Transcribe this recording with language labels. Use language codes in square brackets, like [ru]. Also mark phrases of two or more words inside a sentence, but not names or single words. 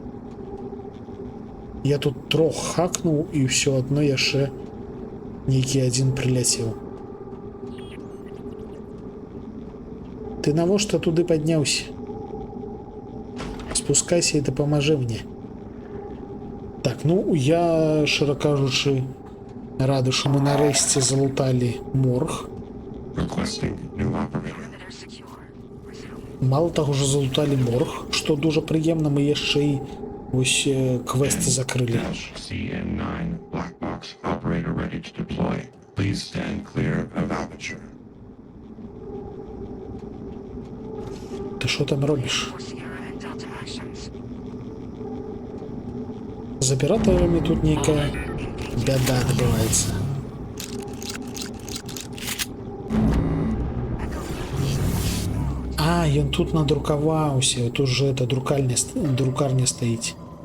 [ru] Я тут трох хакнул, и все одно [be] яшчэ нейкі [ru] один прилетел. [be] Ты навошта туды падняўся? Спускайся і дапамажы мне. Так, ну, я, шчыра кажучы, рады, што мы нарэшце залуталі морг. [en] Requesting new operator. [uk] Мало таго, що [be] залуталі морг, што дужа прыемна, мы яшчэ і вось квесты закрылі. [en] Dash CN9 black box operator ready to deploy. Please stand clear of aperture. [uk] Ты що там робіш? [be] З аператорамі тут нейкая бяда адбываецца. А, ён тут надрукаваўся, тут [ru] же это [be] друкарня стаіць.